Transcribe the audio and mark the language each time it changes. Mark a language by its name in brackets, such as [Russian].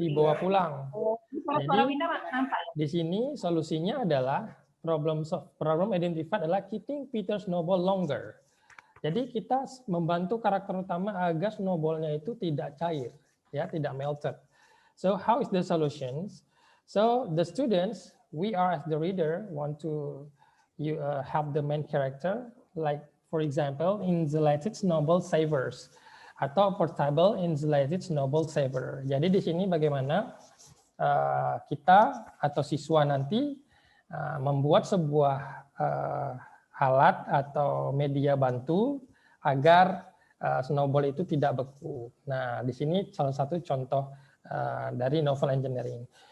[Indonesian] dibawa pulang. kalau Jadi suara Winda nampak. di sini solusinya adalah [English] problem identified [Indonesian] adalah [English] keeping Peter snowball longer. [Indonesian] Jadi kita membantu karakter utama agar snowballnya itu tidak cair, ya, tidak melted. [English] So how is the solutions? So the students, we are as the reader want to help the main character, like for example insulated snowball savers [Indonesian] atau [English] portable insulated snowball saver. [Indonesian] Jadi di sini bagaimana kita atau siswa nanti membuat sebuah alat atau media bantu agar snowball itu tidak beku. Nah, di sini salah satu contoh dari novel engineering.